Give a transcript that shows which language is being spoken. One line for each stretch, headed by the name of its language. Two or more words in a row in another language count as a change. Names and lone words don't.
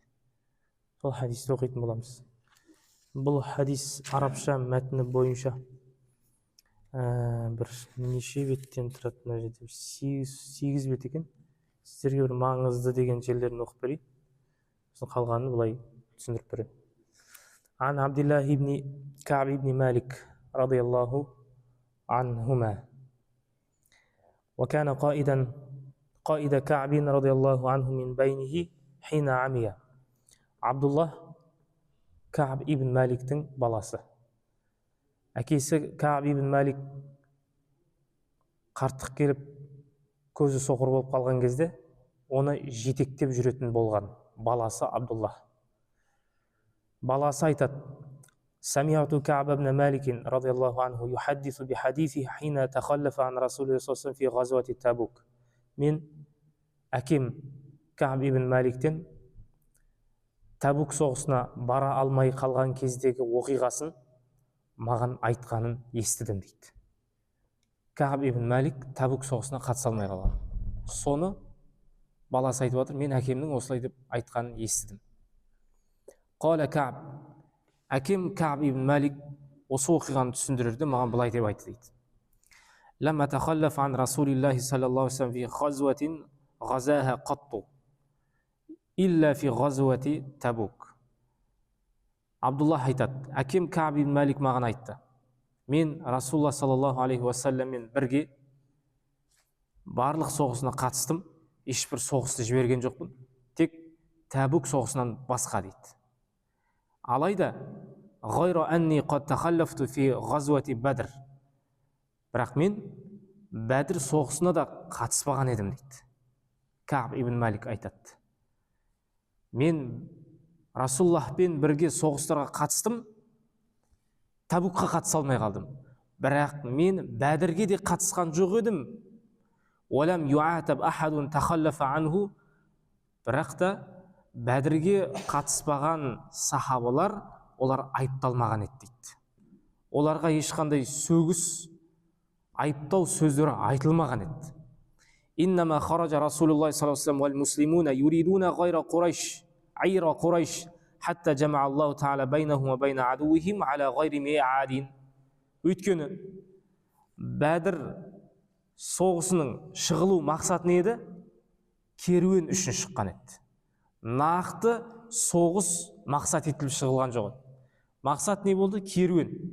Kazakh: Сол хадисті оқитын боламыз. Бұл хадис арабша мәтіні бойынша бір неше беттен тұрады, мына жерде 8 бет екен. Сіздерге бір маңызды деген жерлерін оқып берейін. Сосын қалғанын былай түсіндіріп берейін.
Arabic: عن عبد الله بن كعب بن مالك رضي الله عنهما. وكان قائد كعب رضي الله عنه من بينه حين عمي.
Kazakh: عبد الله Кааб ибн Маликтің баласы. Әкесі Кааб ибн Малик қарттық келіп, көзі соқыр болып қалған кезде, оны жетектеп жүретін болған баласы Абдуллах. Баласы айтады:
Arabic: سمعت كعب بن مالك رضي الله عنه يحدث بحديث حين تخلف عن رسول الله صلى الله عليه وسلم في غزوة تبوك.
Kazakh: Мен әкем Кааб ибн Маликтен Табук соғысына бара алмай қалған кездегі оқиғасын маған айтқанын естідім дейді. Кааб ибн Малик Табук соғысына қатыса алмай қалған. Соны баласы айтып отыр, мен әкемнің осылай деп айтқанын естідім. Қала Кааб, әкем Кааб ибн Малик осы оқиғаны түсіндірерде маған былай деп айтты дейді.
Arabic: لم أتخلف عن رسول الله صلى الله عليه وسلم في غزوة غزاها قط إلا في غزوة تبوك.
Kazakh: Абдуллах айтады, әкем Кааб ибн Малик маған айтты: мен Расулуллах
Arabic: صلى الله عليه وسلم
Kazakh: бірге барлық соғысына қатыстым, ешбір соғысты жіберген жоқпын, тек Табук соғысынан басқа дейді.
Arabic: Алайда غير أني قد تخلفت في غزوة بدر.
Kazakh: Бірақ мен Бәдір соғысына да қатыспаған едім дейді. Кааб ибн Малик айтады: мен Расуллахпен бірге соғыстарға қатыстым, Табукқа қатыса алмай қалдым. Бірақ мен Бәдірге де қатысқан жоқ едім.
Arabic: ولم يعاتب أحد تخلف عنه.
Kazakh: Бірақ та Бәдірге қатыспаған сахабалар, олар айыпталмаған еді дейді. Оларға ешқандай сөгіс, айыптау сөздері айтылмаған еді.
Arabic: إنما خرج رسول الله صلى الله عليه وسلم والمسلمون يريدون عير قريش، عير قريش، حتى جمع الله تعالى بينهم وبين عدوهم على غير ميعاد.
Kazakh: Өйткені Бәдір соғысының шығылу мақсаты не еді? Керуен үшін шыққан еді. Нақты соғыс мақсат етіліп шығылған жоқ. Мақсат не болды? Керуен.